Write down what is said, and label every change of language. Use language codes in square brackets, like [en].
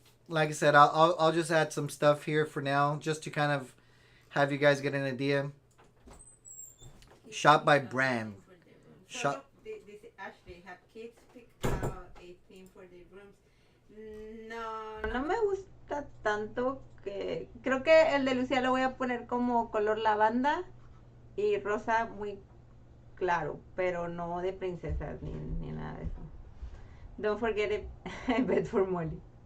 [en] Like I said, I'll just add some stuff here for now, just to kind of have you guys get an idea. Shop by brand. Shop. This Ashley have kids pick out a theme for their rooms. [es] No me gusta tanto que creo que el de Lucía lo voy a poner como color lavanda y rosa muy claro, pero no de princesas ni nada de eso. [en] Don't forget it, I bet for Molly.